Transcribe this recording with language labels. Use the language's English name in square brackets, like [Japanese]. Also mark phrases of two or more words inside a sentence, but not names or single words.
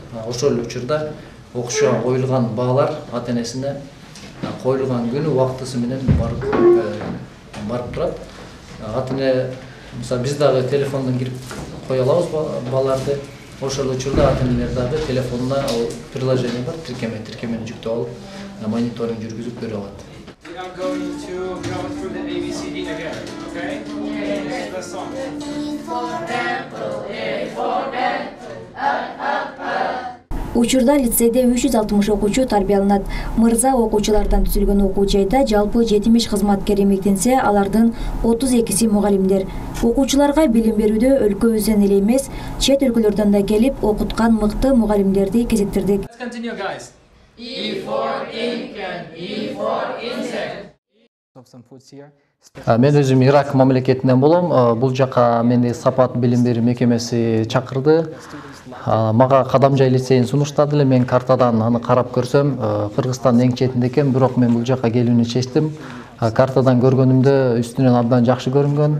[Kyrgyz] Ошол учурда окуучуга коюлган баалар ата-энесине коюлган күнү убактысы менен барып турат. Ата-эне мисалы биз дагы телефондон кирип кое алабыз бааларды. Ошол учурда ата-энелер дагы телефонуна приложение бар, тиркемени жүктөп алып, мониторинг жүргүзүп көрө алат. [English] We are going to go through the ABCD together, okay? Yes. The song. E for apple, A for [Kyrgyz] Учурда лицейде 360 окуучу тарбияланат. Мырза окуучулардан түзүлгөн окуу жайда жалпы 70 кызматкер эмгектенсе, алардын 32си мугалимдер. Окуучуларга билим берүүдө өлкөбүздөн эле эмес, чет өлкөлөрдөн да келип окуткан мыкты мугалимдерди кезиктирдик. [English] Let's continue, guys. E for ink and E for insect. [Kyrgyz] Мен өзүм Ирак мамлекетинен болом. Бул жака мени Сапат билим берүү мекемеси чакырды. Мага Кадамжай лицейин сунуштады эле. Мен картадан аны карап көрсөм, Кыргызстандын эң четинде экен, бирок мен бул жака келүүнү чечтим. Картадан көргөнүмдө үстүнөн абдан жакшы көрүнгөн.